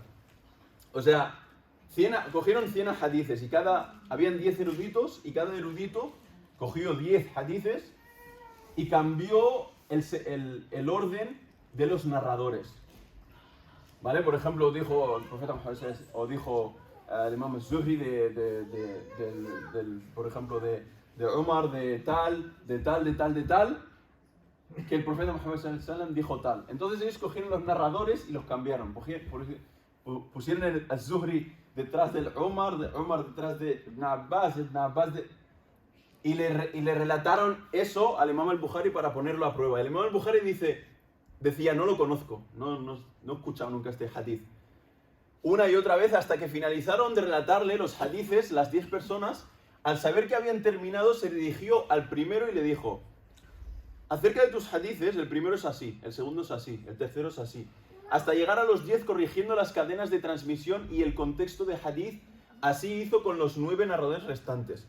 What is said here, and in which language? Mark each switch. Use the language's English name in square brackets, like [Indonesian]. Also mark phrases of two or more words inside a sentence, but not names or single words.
[Spanish] O sea, cogieron 100 hadices y habían 10 eruditos y cada erudito cogió 10 hadices y cambió el orden de los narradores. ¿Vale? Por ejemplo, dijo el profeta Muhammad o dijo el imam al-Zuhri por ejemplo, de Umar, de tal, que el profeta Muhammad dijo tal. Entonces ellos cogieron los narradores y los cambiaron. Pusieron el al-Zuhri detrás del Umar, de Umar detrás de Ibn Abbas, y le relataron eso al imam al-Bukhari para ponerlo a prueba. El imam al-Bukhari decía, no lo conozco, no he escuchado nunca este hadith. Una y otra vez hasta que finalizaron de relatarle los hadithes, las 10 personas, al saber que habían terminado, se dirigió al primero y le dijo, acerca de tus hadithes, el primero es así, el segundo es así, el tercero es así, hasta llegar a los 10 corrigiendo las cadenas de transmisión y el contexto de hadith, así hizo con los 9 narradores restantes.